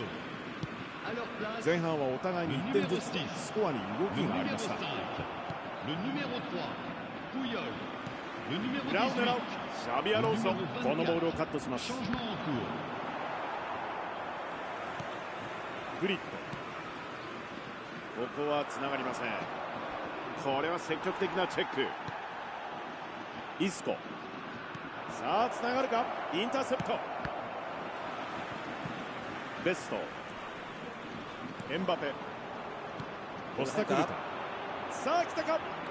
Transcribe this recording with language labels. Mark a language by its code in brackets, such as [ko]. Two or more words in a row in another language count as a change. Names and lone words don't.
[fr] À leur place, [ja] 前半はお互いに1点ずつスコアに動き [fr] le [ja] があり [fr] numéro [ja] ました。 [fr] 5, le numéro 3, Puyol, le numéro [ja] 裏を狙う [fr] 18, [ja] シャビアロンソ、このボールをカットします。 [fr] changement en cours. [ja] グリッド、ここはつながりません。これは積極的なチェック。イスコ、さあつながるか。インターセプト。ベスト、エムバペ、コスタクルタ、さあ来たか。